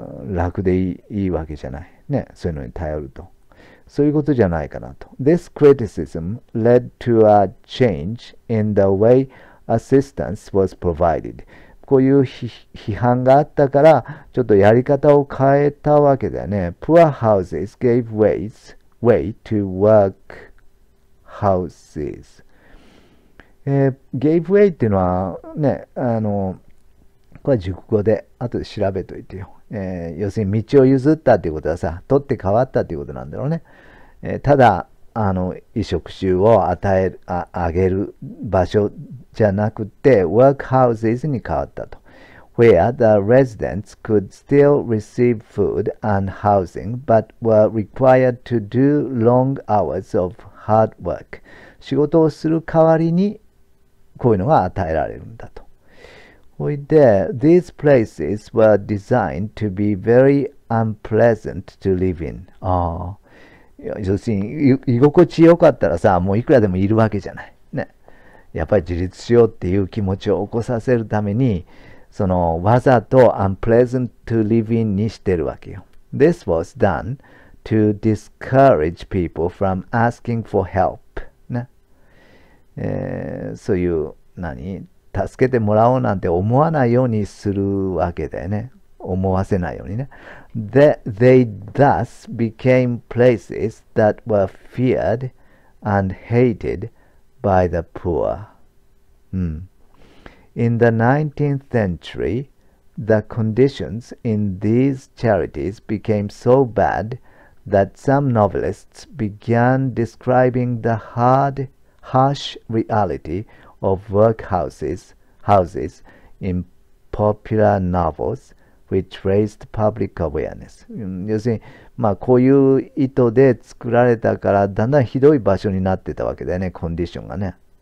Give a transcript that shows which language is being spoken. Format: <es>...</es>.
<ja>楽でいいわけじゃない。ね。そういうのに頼ると。そういうことじゃないかなと。</ja> <en>This criticism led to a change in the way assistance was provided.</en> <ja>こういう批判があったから、ちょっとやり方を変えたわけだよね。</ja> <en>Poor houses gave way to work houses.gave way</en> <ja>っていうのはね、これは熟語で後で調べといてよ。要するに道を譲ったっていうことはさ、取って変わったっていうことなんだろうね。ただ、衣食住をあげる場所じゃなくて、work houses に変わったと。</ja> <en>where the residents could still receive food and housing, but were required to do long hours of hard work.</en> <ja>仕事をする代わりに、こういうのが与えられるんだと。</ja> <en>それで、these places were designed to be very unpleasant to live in.</en> <ja>要するに、居心地よかったらさ、もういくらでもいるわけじゃない。ね。やっぱり自立しようっていう気持ちを起こさせるために、わざと</ja> <en>unpleasant to live in</en> <ja>にしてるわけよ。</ja> <en>This was done to discourage people from asking for help. ね。そういう、</en> <ja>助けてもらおうなんて思わないようにするわけだよね。思わせないようにね。</ja> <en>They thus became places that were feared and hated by the poor. In the 19th century, the conditions in these charities became so bad that some novelists began describing the harsh reality of workhouses in popular novels, which raised public awareness.</en> <ja>要するに、こういう意図で作られたから、だんだんひどい場所になってたわけだよね、コンディションがね。</ja>